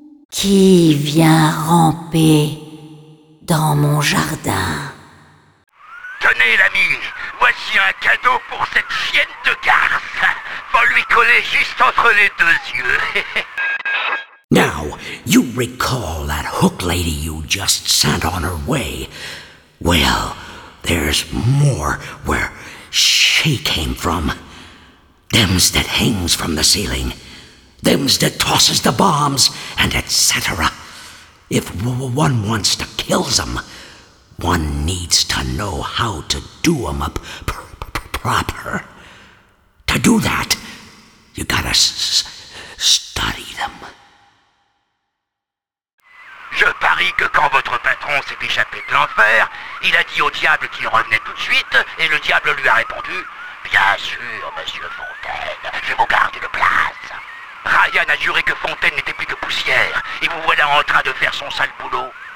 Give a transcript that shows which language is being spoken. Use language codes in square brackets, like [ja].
[fr] Qui vient ramper dans mon jardin? Tenez, l'ami, voici un cadeau pour cette chienne de garce. Va lui coller juste entre les deux yeux. [en] Now, you recall that hook lady you just sent on her way. Well, there's more where she came from. Them's that hangs from the ceiling. Them's that tosses the bombs, and etc. If one wants to kill them, one needs to know how to do them up proper. To do that, you gotta study them. [fr] Je parie que quand votre patron s'est échappé de l'enfer, il a dit au diable qu'il revenait tout de suite, et le diable lui a répondu: bien sûr, monsieur Fontaine, je vous garde une place. Ryan a juré que Fontaine n'était plus que poussière, et vous voilà en train de faire son sale boulot.